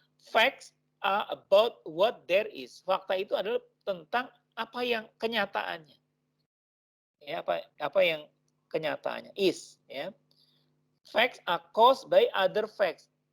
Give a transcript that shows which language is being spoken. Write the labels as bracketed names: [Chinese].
[English] Facts are about what there is. [Indonesian] Fakta itu adalah tentang apa yang kenyataannya. Ya, apa yang kenyataannya is, ya. [English] Facts are caused by other facts.